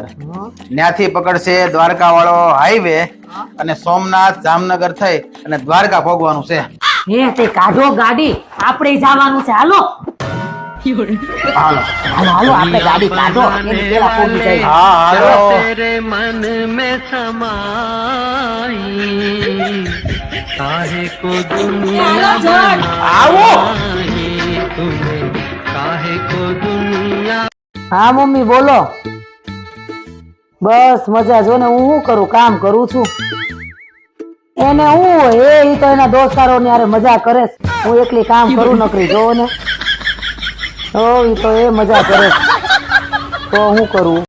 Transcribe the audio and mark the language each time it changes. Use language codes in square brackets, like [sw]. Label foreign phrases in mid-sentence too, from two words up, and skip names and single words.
[gu] ત્યાંથી પકડશે દ્વારકા વાળો હાઈવે અને સોમનાથ, જામનગર થઈ અને દ્વારકા પહોંચવાનું છે. હે તે કાઢો ગાડી, આપણે જવાનું છે. હાલો હાલો હાલો હાલો, આપણે ગાડી કાઢો, એની પેલા પહોંચી જાય. હા હાલો. [hi] तेरे मन में समाई काहे को दुनिया [gu] આવો. [hi] तुम्हें काहे को दुनिया [gu] હા મમ્મી બોલો. બસ મજા. જો ને હું શું કરું, કામ કરું છું. એને હું હોય, એ તો એના દોસ્તારો ને યારે મજા કરે છે. હું એકલી કામ કરું નકરી, જોવો ને. ઈ તો એ મજા કરે છે, તો હું કરું.